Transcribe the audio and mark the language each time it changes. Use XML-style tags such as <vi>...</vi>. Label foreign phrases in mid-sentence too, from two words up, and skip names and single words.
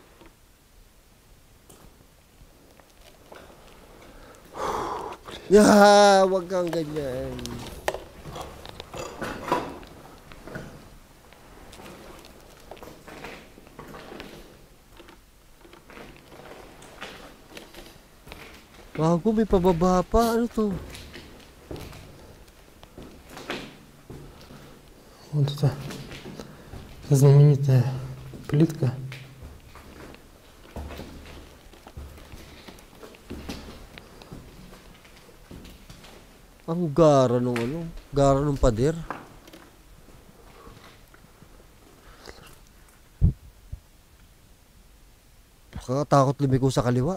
<tl>Yeah, wag kang ganyan. Bago, may pababa pa. Ano to?</tl> <ru>Вот это знаменитая плитка.</ru> <tl>Ang gara nung ano. Gara nung pader. Nakakatakot lumiko sa kaliwa.</tl>